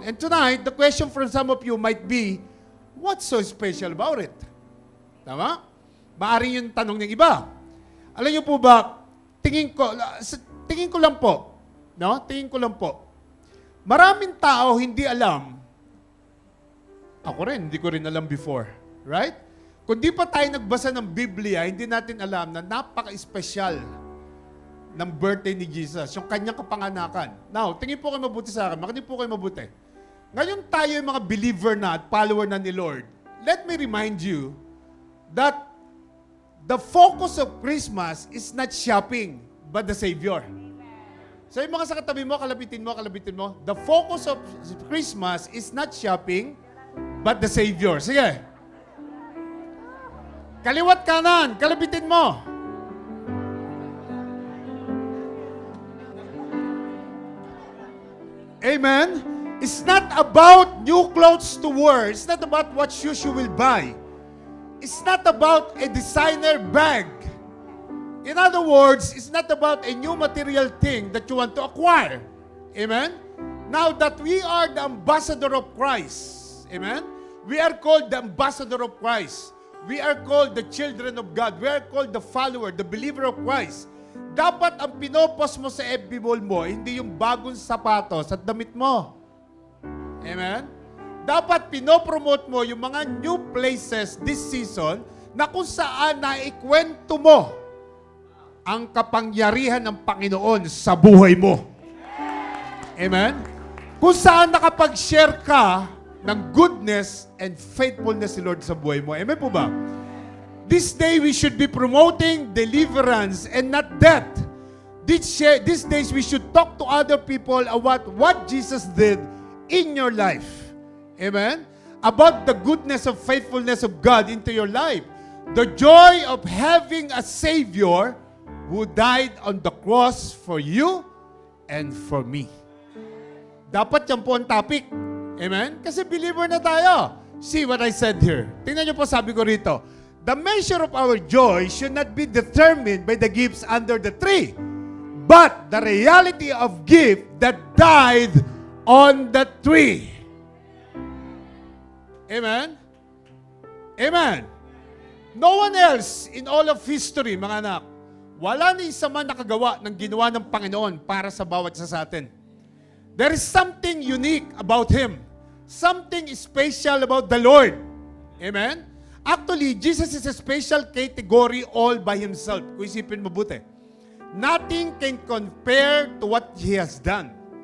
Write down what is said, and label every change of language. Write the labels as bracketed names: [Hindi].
[English] And tonight, the question from some of you might be, what's so special about it? [Filipino] Tama? Maaring yung tanong ng iba. Alam niyo po ba, tingin ko lang po, no? Tingin ko lang po. Maraming tao hindi alam. Ako rin, hindi ko rin alam before. [English] Right? [Filipino] Kung di pa tayo nagbasa ng Biblia, hindi natin alam na napaka-espesyal ng birthday ni Jesus, yung kanyang kapanganakan. [English] Now, [Filipino] tingin po kayo mabuti sa akin. Makinig po kayo mabuti. Ngayon tayo yung mga believer na at follower na ni Lord. [English] Let me remind you that the focus of Christmas is not shopping, but the Savior. [Filipino] So yung mga sa katabi mo, kalabitin mo. [English] The focus of Christmas is not shopping, but the Savior. [Filipino] Sige. Kaliwat kanan, kalabitin mo. [English] Amen? It's not about new clothes to wear. It's not about what shoes you will buy. It's not about a designer bag. In other words, it's not about a new material thing that you want to acquire. Amen? Now that we are the ambassador of Christ, amen? We are called the ambassador of Christ. We are called the children of God. We are called the follower, the believer of Christ. [Filipino] Dapat ang pinopost mo sa FB wall mo, hindi yung bagong sapatos at damit mo. Amen? Dapat pinopromote mo yung mga [English] new places this season [Filipino] na kung saan naikwento mo ang kapangyarihan ng Panginoon sa buhay mo. Amen? Kung saan nakapag-share ka ng [English] goodness and faithfulness [Filipino] si Lord sa buhay mo. Amen po ba? [English] This day we should be promoting deliverance and not death. These days we should talk to other people about what Jesus did in your life. Amen? About the goodness of faithfulness of God into your life. The joy of having a Savior who died on the cross for you and for me. [Filipino] Dapat yan po ang topic. Amen? Kasi believer na tayo. [English] See what I said here. [Filipino] Tingnan niyo po sabi ko rito. [English] The measure of our joy should not be determined by the gifts under the tree, but the reality of gift that died on the tree. Amen? Amen. No one else in all of history, [Filipino] mga anak, wala ni isa man nakagawa ng ginawa ng Panginoon para sa bawat isa sa atin. [English] There is something unique about Him. Something special about the Lord. Amen? Actually, Jesus is a special category all by Himself. [Filipino] Kung isipin mabuti. [English] Nothing can compare to what He has done.